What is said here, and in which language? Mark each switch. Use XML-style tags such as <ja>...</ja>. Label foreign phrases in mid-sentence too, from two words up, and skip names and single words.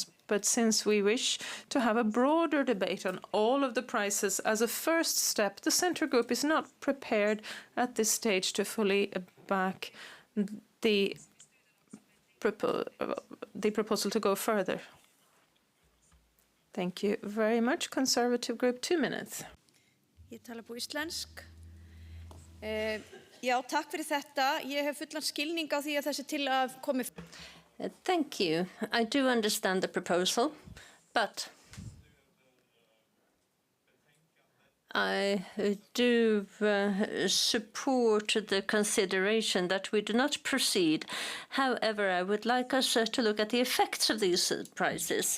<en>But since we wish to have a broader debate on all of the prizes as a first step, the Centre Group is not prepared at this stage to fully back the proposal to go further. Thank you very much. Conservative Group, 2 minutes.</en> <is>Ég tala på íslensk. Já, takk fyrir þetta. Ég hef fullan skilning á því að þessi tillaga komi.</is> <en>Thank you. I do understand the proposal, but I do support the consideration that we do not proceed. However, I would like us to look at the effects of these prizes.</en>